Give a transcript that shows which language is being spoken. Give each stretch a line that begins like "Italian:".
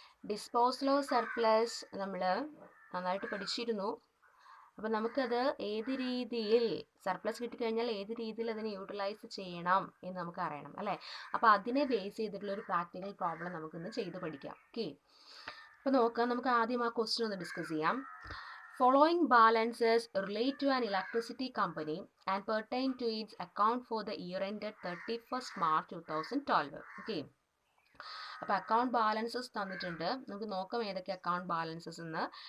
Malayalam: Disposal of surplus നമ്മൾ നന്നായിട്ട് പഠിച്ചിരുന്നു. അപ്പോൾ നമുക്കത് ഏത് രീതിയിൽ സർപ്ലസ് കിട്ടിക്കഴിഞ്ഞാൽ ഏത് രീതിയിൽ അതിനെ യൂട്ടിലൈസ് ചെയ്യണം എന്ന് നമുക്ക് അറിയണം അല്ലേ. അപ്പോൾ അതിനെ ബേസ് ചെയ്തിട്ടുള്ള ഒരു പ്രാക്ടിക്കൽ പ്രോബ്ലം നമുക്കിന്ന് ചെയ്ത് പഠിക്കാം. ഓക്കെ, അപ്പോൾ നോക്കാം. നമുക്ക് ആദ്യം ആ ക്വസ്റ്റ്യൻ ഒന്ന് ഡിസ്കസ് ചെയ്യാം.
English: Following balances relate to an electricity company and pertain to its account for the year ended 31st March 2012. Okay.
Malayalam: അപ്പോൾ അക്കൗണ്ട് ബാലൻസസ് തന്നിട്ടുണ്ട്. നമുക്ക് നോക്കാം ഏതൊക്കെ അക്കൗണ്ട് ബാലൻസസ് എന്ന്.